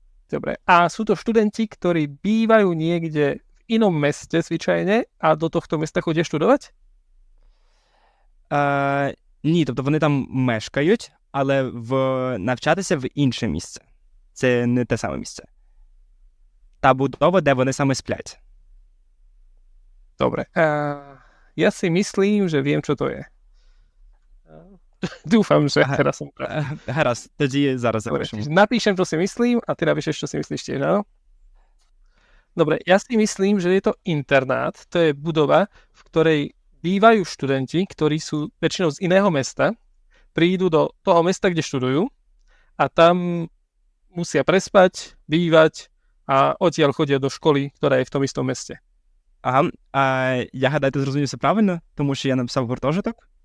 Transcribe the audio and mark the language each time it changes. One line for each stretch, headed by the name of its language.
Slovak: Dobre. A sú to študenti, ktorí bývajú niekde v inom meste zvyčajne a do tohto mesta chodia študovať?
Ukrainian: Ні, тобто вони там мешкають, але навчатися в інше місце. Це не те саме місце. Та будова, де вони саме сплять.
Slovak: Dobre. Ja si myslím, že viem, čo to je. Dúfam, že teraz som práv.
Ukrainian: Гаразд, тоді зараз запишемо.
Slovak: Napíšem, čo si myslím a ty napíšeš, čo si myslíš tiež, áno? Dobre, ja si myslím, že je to internát. To je budova, v ktorej bývajú študenti, ktorí sú väčšinou z iného mesta, prídu do toho mesta, kde študujú a tam musia prespať, bývať a odtiaľ chodia do školy, ktorá je v tom istom meste.
Ukrainian: Ага, я гадаю, ти зрозумів все правильно, тому що я написав гуртожиток.